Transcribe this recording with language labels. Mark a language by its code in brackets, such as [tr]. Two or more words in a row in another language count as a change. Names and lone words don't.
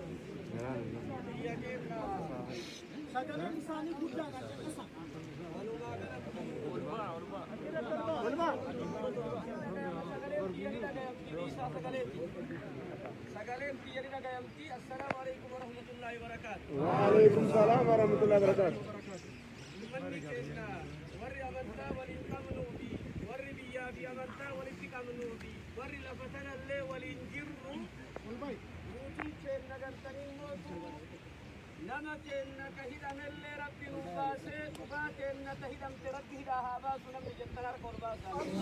[om] sagaleen isaanii guddaadha. [ar] السلام عليكم ورحمة الله وبركاته. وعليكم السلام ورحمة الله وبركاته. [om] warri amantaa waliin qabnuu fi warri biyyaa fi amantaa walitti qabnuu fi warri lafa tanallee waliin jirru nuutii keenna gartanii mootu nama keenna ka hidhamellee rabbi nu baasee dhugaa keenna ta hidhamte rabbi hidhaa haa baasu namni jettan harka ol baasaa